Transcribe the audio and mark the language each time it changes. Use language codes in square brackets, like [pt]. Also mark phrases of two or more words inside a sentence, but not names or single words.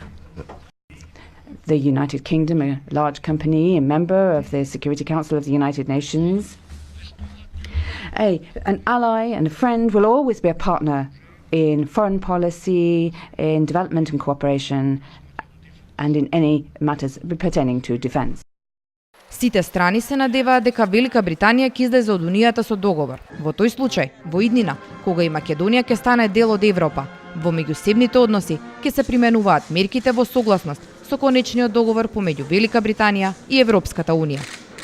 [en] The United Kingdom, a large company, a member of the Security Council of the United Nations. An ally and a friend will always be a partner in foreign policy, in development and cooperation, and in any matters pertaining to defence. [mk] Сите страни се надеваат дека Велика Британија ќе излезе од Унијата со договор. Во тој случај, во иднина, кога и Македонија ќе стане дел од Европа, во меѓусебните односи ќе се применуваат мерките во согласност со конечниот договор помеѓу Велика Британија и Европската Унија.